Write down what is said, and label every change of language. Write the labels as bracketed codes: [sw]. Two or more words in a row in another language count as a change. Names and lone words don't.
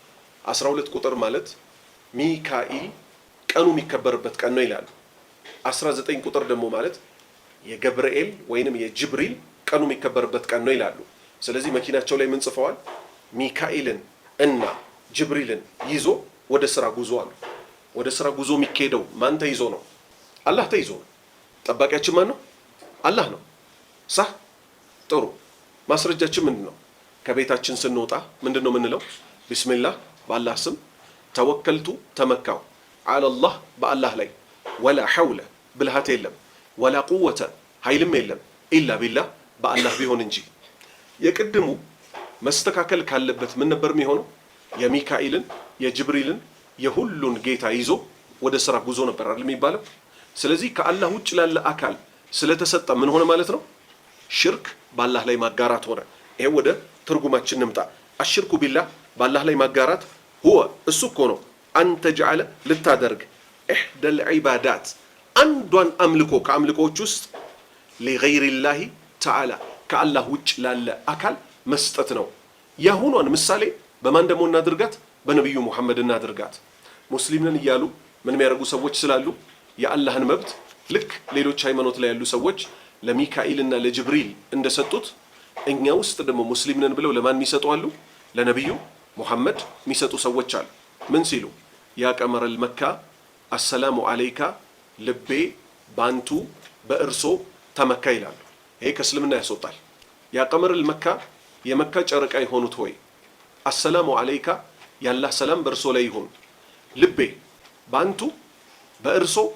[am] 12 ቁጥር ማለት ሚካኤል ቀኑ የሚከበርበት ቀን ነው ይላሉ 19 ቁጥር ደግሞ ማለት የገብርኤል ወይንም የጅብሪል ቀኑ የሚከበርበት ቀን ነው ይላሉ ስለዚህ መኪናቸው ላይ ምን ጽፈዋል ሚካኤልን እና ጅብሪልን ይዞ ወደ ስራ ጉዞ አሉ ወደ ስራ ጉዞ የሚካሄደው ማን ተይዞ ነው አላህ ተይዞ ነው ጠባቂያችን ማን ነው አላህ ነው صح ጥሩ ማስረጃችን ምንድነው ከቤታችን ስንወጣ ምንድነው ምንለው ቢስሚላህ በአላህ ስም ተወከልቱ ተመካው [ar] على الله [am] በአላህ ላይ [ar] ولا حول [am] ብልሃት የለም [ar] ولا قوة [am] ኃይልም የለም [ar] إلا بالله [am] በአላህ ቢሆን እንጂ የቅድሙ መስተካከል ካለበት ምን ነበር የሚሆነው የሚካኤልን የጅብሪልን የሁሉን ጌታ ይዞ ወደ ስራ ጉዞ ነበር አይደል የሚባለው ስለዚህ ከአላህ ውጭ ላለ አካል ስለተሰጠ ምን ሆነ ማለት ነው ሽርክ በአላህ ላይ ማጋራት ሆነ ይሄ ወደ ትርጉማችን እንምጣ [ar] الشرك بالله [am] በአላህ ላይ ማጋራት هو እሱ እኮ ነው አንተ ጀዓለ ልታደርግ [ar] إحدى العبادات [am] አንዷን አምልኮ ከአምልኮዎች ውስጥ [ar] لغير الله تعالى [am] ከአላህ ውጭ ላለ አካል መስጠት ነው ያሁኑን ምሳሌ በማን ደሞ እናድርጋት በነብዩ መሐመድ እናድርጋት ሙስሊምን እያሉ ምን የሚያደርጉ ሰዎች ስላሉ የአላህን መብት ልክ ሌሎች ሃይማኖት ላይ ያሉ ሰዎች ለሚካኤልና ለጅብሪል እንደሰጡት እኛ ውስጥ ደግሞ ሙስሊምን ብለው ለማን የሚሰጡ አሉ ለነብዩ መሐመድ የሚሰጡ ሰዎች አሉ ምን ሲሉ [ar] يا قمر مكة السلام عليك [am] ልቤ ባንቱ በእርሶ ተመካ ይላሉ ይሄ ከእስልምና ያስወጣል [ar] يا قمر مكة [am] የመካ ጨረቃ የሆኑት ሆይ [ar] السلام عليك [am] ያላህ ሰላም በእርሶ ላይ ይሁን ልቤ ባንቱ በእርሶ